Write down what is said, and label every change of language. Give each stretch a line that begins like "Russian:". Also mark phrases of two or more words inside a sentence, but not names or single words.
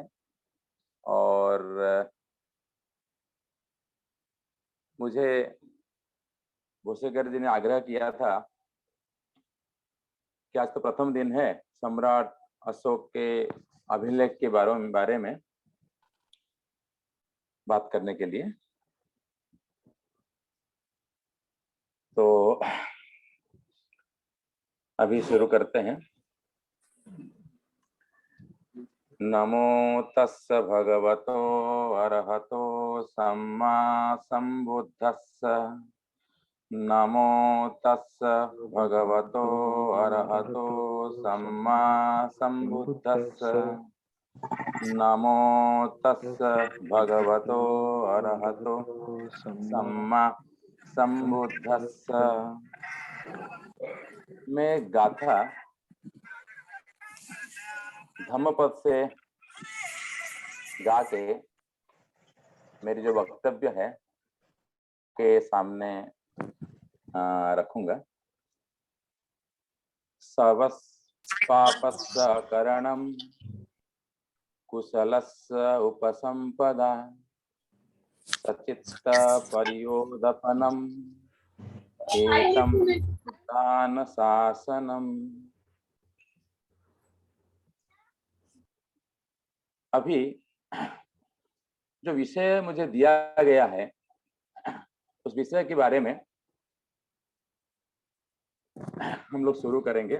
Hindi: और मुझे भूसेकर जी ने आग्रह किया था कि आज तो प्रथम दिन है सम्राट अशोक के अभिलेख के बारे में बात करने के लिए। तो अभी शुरू करते हैं।
Pali: नमो तस्स भगवतो अरहतो सम्मा संबुद्धस्स। नमो तस्स भगवतो अरहतो सम्मा संबुद्धस्स। नमो तस्स भगवतो अरहतो सम्मा संबुद्धस्स।
Hindi: मैं गाथा धम्मपद से गा के मेरी जो वक्तव्य है के सामने रखूंगा।
Pali: सवस् पापस्य करणं कुशलस्य उपसंपदा सचित्त परियोदपनम् एतं दान शासनम्।
Hindi: अभी जो विषय मुझे दिया गया है उस विषय के बारे में हम लोग शुरू करेंगे।